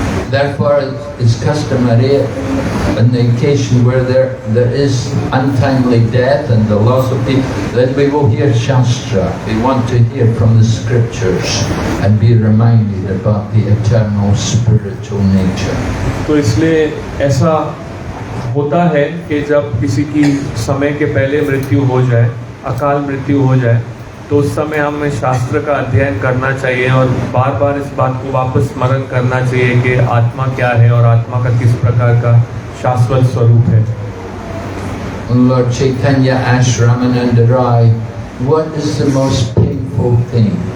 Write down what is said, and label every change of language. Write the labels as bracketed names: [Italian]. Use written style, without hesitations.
[English] Therefore, it's customary in the occasion where there is untimely death and the loss of people, then we will hear Shastra. We want to hear from the scriptures and be reminded about the eternal spiritual nature. [Hindi] तो इसलिए ऐसा होता है कि जब किसी की समय के पहले मृत्यु हो जाए, अकाल मृत्यु हो जाए, तो उस समय हमें शास्त्र का अध्ययन करना चाहिए और बार बार इस बात को वापस स्मरण करना चाहिए कि आत्मा क्या है और आत्मा का किस प्रकार का शाश्वत स्वरूप है। [English] Lord Chaitanya asked Ramananda Roy, what is the most painful thing?